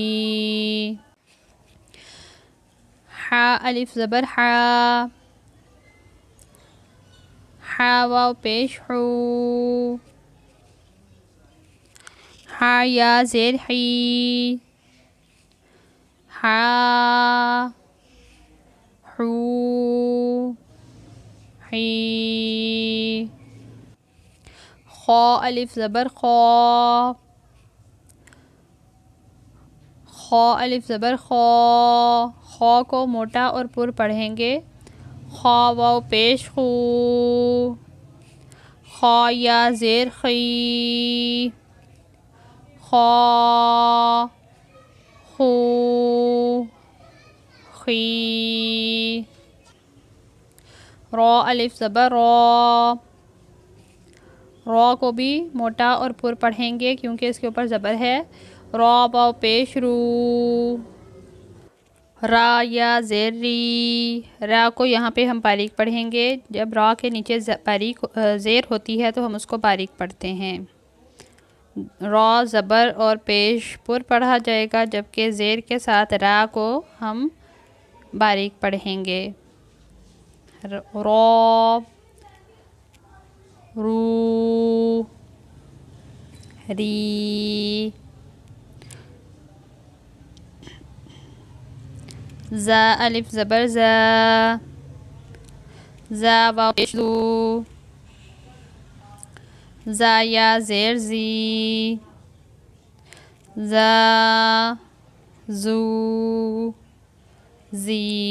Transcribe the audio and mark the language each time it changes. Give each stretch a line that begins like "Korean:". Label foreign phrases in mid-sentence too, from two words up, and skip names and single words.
Urdu: حا الف زبر حا، حا واو پیش حو، حا یا زیر حی، حا حو حی۔ خا الف زبر خا، خا الف زبر خا، خا کو موٹا اور پر پڑھیں گے۔ خا واو پیش خو، خا یا زیر خی، خا خو خی۔ را الف زبر را، را کو بھی موٹا اور پر پڑھیں گے کیونکہ اس کے اوپر زبر ہے۔ را واو پیش رو، را یا زیر ری، را کو یہاں پہ ہم باریک پڑھیں گے۔ جب را کے نیچے باریک زیر ہوتی ہے تو ہم اس کو باریک پڑھتے ہیں۔ را زبر اور پیش پر پڑھا جائے گا، جبکہ زیر کے ساتھ را کو ہم باریک پڑھیں گے۔ را رو ری۔ زا الف زبر زا، زا واو پیش زو، زا یا زیر زی، زا زو زی۔